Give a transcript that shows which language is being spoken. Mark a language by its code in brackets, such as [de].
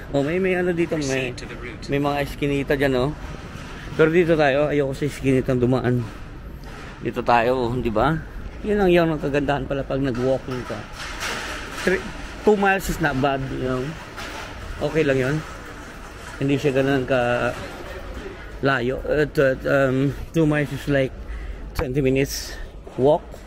[tl] Oh, may ano dito, may mga eskinita dyan, oh. Pero dito tayo, ayoko sa eskinitang dumaan. Dito tayo, di ba? Yun ang kagandahan pala pag nag-walking ka. [en] 2 miles is not bad, you know. [tl] Okay lang yun. Hindi siya ganun ka layo. [en] 2 miles is like 20 minutes walk.